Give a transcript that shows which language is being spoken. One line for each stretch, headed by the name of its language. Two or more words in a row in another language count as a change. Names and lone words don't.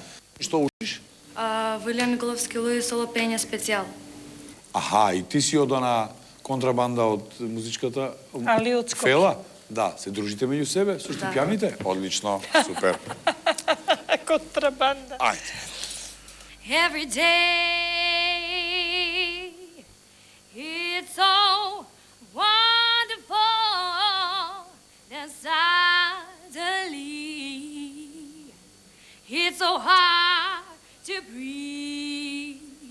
Macedonian: Што учиш? Вилјан Николовски Луи соло пење специјал. Аха, и ти си од она контрабанда од музичката Али од Скопје. Фела? Да, се дружите меѓу себе со Стипјаните? Одлично, супер. Контрабанда. Ајде.
English: Every day, it's so wonderful that suddenly it's so hard to breathe.